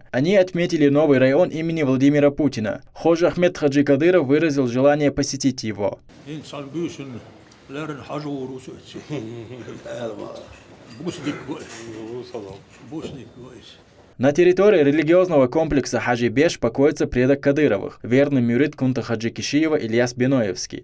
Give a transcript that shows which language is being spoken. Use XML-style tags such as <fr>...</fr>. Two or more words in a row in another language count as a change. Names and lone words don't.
<ru>Они отметили новый район имени Владимира Путина. Ходжа Ахмед Хаджи Кадыров выразил желание посетить его. На территории религиозного комплекса Хаджи-Беш покоится предок Кадыровых, верный мюрид Кунта Хаджи Кишиева Ильяс Биноевский.</ru>